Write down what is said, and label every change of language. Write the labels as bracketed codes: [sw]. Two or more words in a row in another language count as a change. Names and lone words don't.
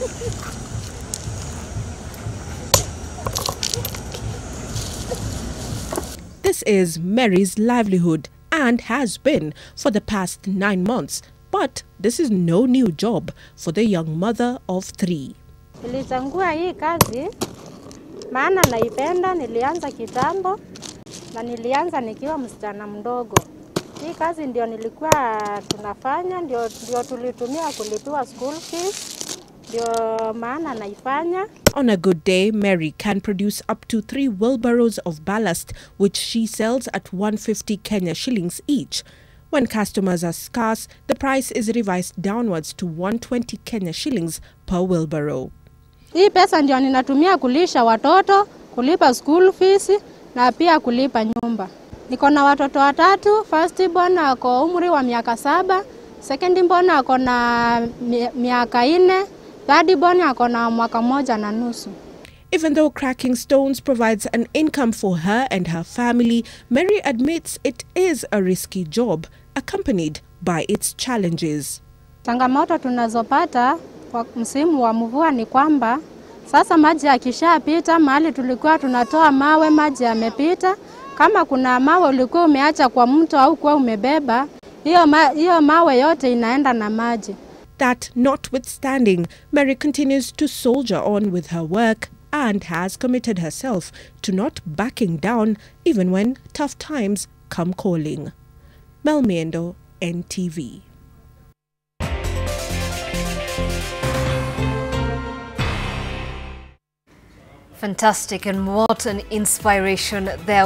[en] This is Mary's livelihood and has been for the past 9 months. But this is no new job for the young mother of 3. [sw] Nilichagua hii kazi maana naipenda, nilianza kitambo na nilianza nikiwa msichana mdogo. Hii kazi ndio nilikuwa tunafanya, ndio tulitumia kulipiwa [en] school fees, [sw] ndio maana naifanya. [en] On a good day, Mary can produce up to 3 wheelbarrows of ballast, which she sells at 150 Kenya shillings each. When customers are scarce, the price is revised downwards to 120 Kenya shillings per wheelbarrow. [sw] Hii pesa ndio ninatumia kulisha watoto, kulipa [en] school fees [sw] na pia kulipa nyumba. Niko na watoto 3, [en] first born [sw] ako umri wa miaka 7, [en] second born [sw] ako na miaka 4, [en] third born [sw] ako na mwaka 1.5. [en] Even though cracking stones provides an income for her and her family, Mary admits it is a risky job, accompanied by its challenges. [sw] Changamoto tunazopata kwa msimu wa mvua ni kwamba sasa maji yakishapita mahali tulikuwa tunatoa mawe, maji yamepita. Kama kuna mawe ulikuwa umeacha kwa mto au kwa umebeba, hiyo mawe yote inaenda na maji. [en] That notwithstanding, Mary continues to soldier on with her work and has committed herself to not backing down even when tough times come calling. Mamiendo, NTV. Fantastic, and what an inspiration there.